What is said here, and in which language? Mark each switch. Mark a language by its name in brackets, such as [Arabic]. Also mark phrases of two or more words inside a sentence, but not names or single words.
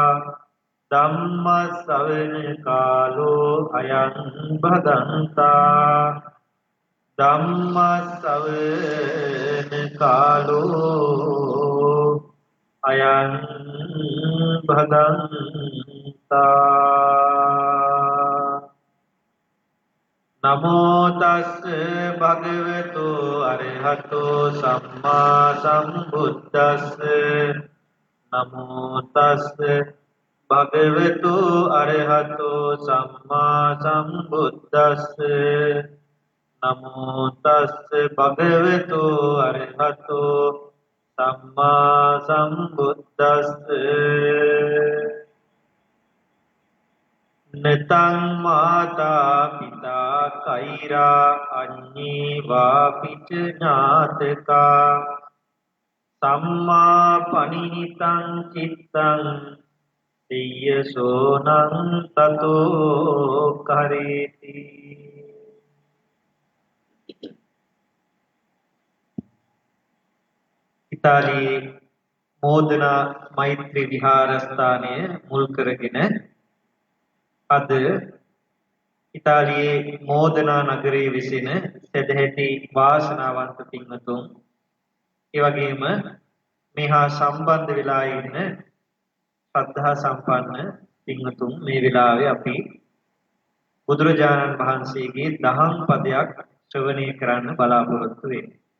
[Pali] धम्मश्रवण कालो अयं भदन्ता धम्मश्रवण कालो अयं भदन्ता नमो तस्से भगवतो अरहतो सम्मा सम्बुद्दस्से नमो तस्से भगवतो अरहतो सम्मा सम्बुद्दस्से नमो तस्से भगवतो अरहतो सम्मा सम्बुद्दस्से नतं माता पिता कैरा अन्ये वापिच ज्ञातका सम्मा पनिहितं चित्तं दिय्यसोनं ततो करेति [Sinhala] ඉතාලියේ මෝදනා මෛත්‍රී විහාරස්ථානය මුල් කරගෙන අද ඉතාලියේ මෝදනා නගරයේ විසින සදැහැති වාසනාවන්ත පින්වතුන් ඒ වගේම මේහා සම්බන්ධ වෙලා ඉන්න ශ්‍රද්ධා සම්පන්න පින්වතුන් මේ වෙලාවේ අපි බුදුරජාණන් වහන්සේගේ දහම් පදයක් ශ්‍රවණය කරන්න බලාපොරොත්තු වෙන්නේ.